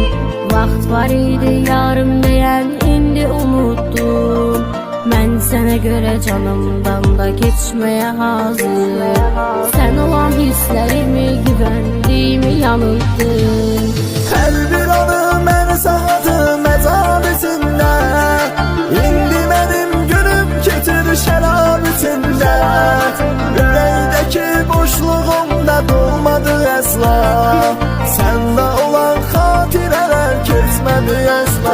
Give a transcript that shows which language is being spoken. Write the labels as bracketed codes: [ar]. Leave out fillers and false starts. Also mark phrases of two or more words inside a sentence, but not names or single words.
[az] Vaxt var idi yarım diyen indi unuttum. [tr] Ben sana göre canımdan da geçmeye hazır. Sen olan hislerimi, güvendiğimi yanılttın. [az] Her bir anı mən saatım məcalisində. İndi mənim günüm keçir şərab içində. Ürəkdəki boşluğumda dolmadı əsla. Səndə olan xatirələr keçmədi əsla.